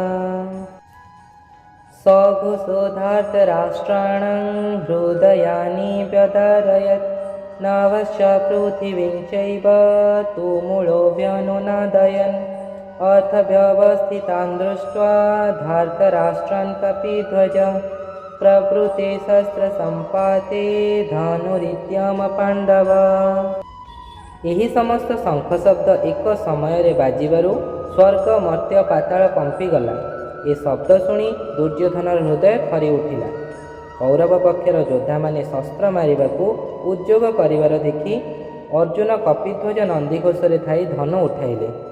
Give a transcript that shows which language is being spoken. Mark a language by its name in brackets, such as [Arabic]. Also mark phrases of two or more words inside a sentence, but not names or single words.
[Sanskrit] सघोषोधार्तराष्ट्राणां हृदयानि व्यधारयत् नभश्च पृथिवीं चैव तुमुलो व्यनुनादयन् अथ व्यवस्थितान् दृष्ट्वा धार्तराष्ट्रान् कपिध्वज प्रवृते शस्त्रसम्पाते धनुरित्यम पाण्डव। [Odia] ଏହି ସମସ୍ତ ଶଙ୍ଖ ଶବ୍ଦ ଏକ ସମୟରେ ବାଜିବାରୁ ସ୍ୱର୍ଗ ମର୍ତ୍ତ୍ୟ ପାତାଳ କମ୍ପିଗଲା। ଏ ଶବ୍ଦ ଶୁଣି ଦୁର୍ଯ୍ୟୋଧନର ହୃଦୟ ଥରି ଉଠିଲା। କୌରବ ପକ୍ଷର ଯୋଦ୍ଧାମାନେ ଶସ୍ତ୍ର ମାରିବାକୁ ଉଦ୍ଯୋଗ କରିବାର ଦେଖି ଅର୍ଜୁନ କପିଧ୍ୱଜ ନନ୍ଦିଘୋଷରେ ଥାଇ ଧନୁ ଉଠାଇଲେ।